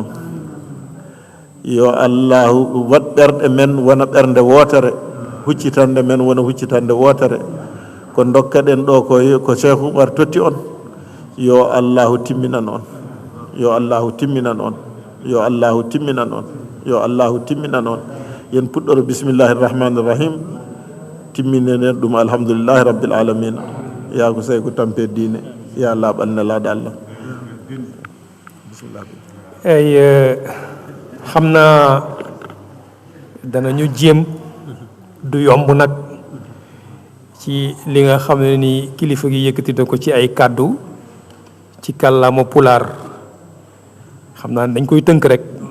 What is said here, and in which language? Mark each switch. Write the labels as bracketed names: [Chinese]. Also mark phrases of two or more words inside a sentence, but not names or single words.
[Fula] yo Allah wat ɓerɗe men wona ɓernde wotere huccitande men wona huccitande wotere ko dokkaɗen ɗo ko Cheikh Oumar totti on yo Allahu timminan on yo Allahu timminan on yo Allahu timminan on yo Allahu timminan on yen puɗɗoro [Arabic] بسم الله الرحمن الرحيم [Fula] timminenen ɗum [Arabic] الحمد لله رب العالمين [Fula] ya ko sey ko tampe diine ya laaɓal nelaɗo Allah bisimillah [Wolof] ay xam naa danañu jéem du yomb nag ci li nga xam ne ni kilifa gi yëkkati na ko ci ay kàddu ci kàllaama pulaar xam naa dañ koy tënk rek